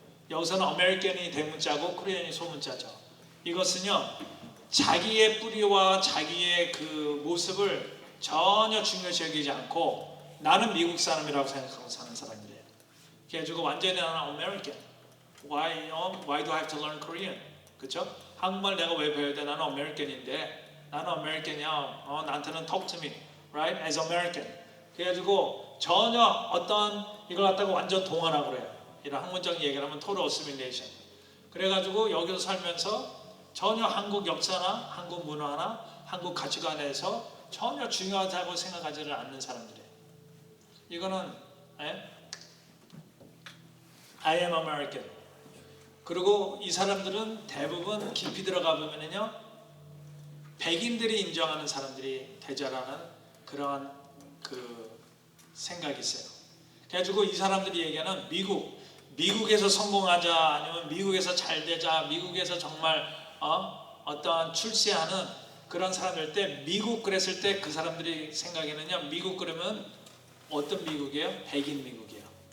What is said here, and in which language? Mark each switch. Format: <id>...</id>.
<ko>여기서는 아메리칸이 대문자고 코리안이 소문자죠. 이것은요, 자기의 뿌리와 자기의 그 모습을 전혀 중요시 여기지 않고 나는 미국 사람이라고 생각하고 사는 사람들이에요. 그래가지고 완전히 나는 American.</ko> <en>Why do I have to learn Korean?</en> <ko>그쵸? 한국말 내가 왜 배워야 돼? 나는 American인데, 나는 American이야.</ko> <en>나한테는 talk to me, right? As American.</en> <ko>그래가지고 전혀 어떤 이걸 갖다가 완전 동화라고 그래요. 이런 학문적인 얘기를 하면 total assimilation. 그래가지고 여기서 살면서 전혀 한국 역사나 한국 문화나 한국 가치관에서 전혀 중요하다고 생각하지를 않는 사람들이에요.</ko> <en>이거는 I am American.</en> <ko>그리고 이 사람들은 대부분 깊이 들어가 보면요, 백인들이 인정하는 사람들이 대자라는 그러한 그 생각이 있어요. 그래가지고 이 사람들이 얘기하는 미국에서 성공하자, 아니면 미국에서 잘 되자, 미국에서 정말 어떠한 출세하는 그런 사람들 때, 미국 그랬을 때 그 사람들이 생각에는요, 미국 그러면 어떤 미국이에요? 백인 미국이에요.</ko>